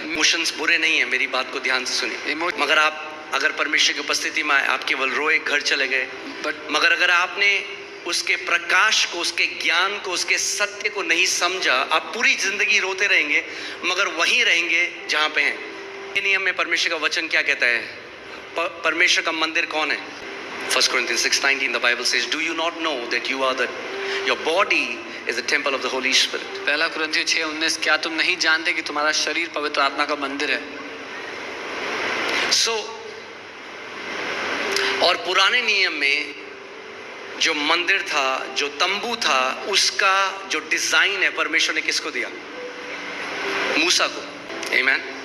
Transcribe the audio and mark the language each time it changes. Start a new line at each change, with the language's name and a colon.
Hindi: Emotions बुरे नहीं है, मेरी बात को ध्यान से सुनिए। मगर आप अगर परमेश्वर की उपस्थिति में आए, आप केवल रोए, घर चले गए, मगर अगर आपने उसके प्रकाश को, उसके ज्ञान को, उसके सत्य को नहीं समझा, आप पूरी जिंदगी रोते रहेंगे, मगर वहीं रहेंगे जहां पे हैं। नियम में परमेश्वर का वचन क्या कहता है? परमेश्वर का मंदिर कौन है?
English: 1 Corinthians 6:19 the Bible says, do you not know that your body is the temple of the Holy Spirit?
Hindi: 1 कुरिन्थियों 6:19, क्या तुम नहीं जानते कि तुम्हारा शरीर पवित्र आत्मा का मंदिर है? और पुराने नियम में जो मंदिर था, जो तंबू था, उसका जो डिजाइन है परमेश्वर ने किसको दिया? मूसा को। आमीन।